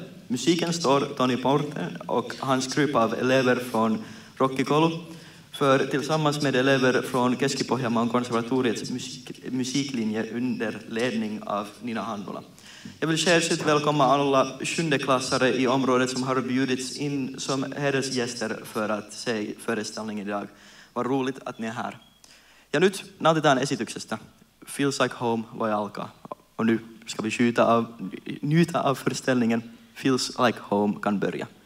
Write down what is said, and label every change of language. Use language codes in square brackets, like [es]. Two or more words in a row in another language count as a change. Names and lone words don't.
[sv] Musiken står Toni Porten och hans grupp av elever från rockikoulu för tillsammans med elever från Keski-Pohjanmaan konservatoriets musiklinje under ledning av Nina Hannula. Jag vill särskilt välkomna alla 7-klassare i området som har bjudits in som hedersgäster för att se föreställningen idag. Vad roligt att ni är här. [fi] Ja nyt nautitaan esityksestä. Feels Like Home voi alkaa. [sv] Och nu ska vi njuta av föreställningen. Feels Like Home kan börja.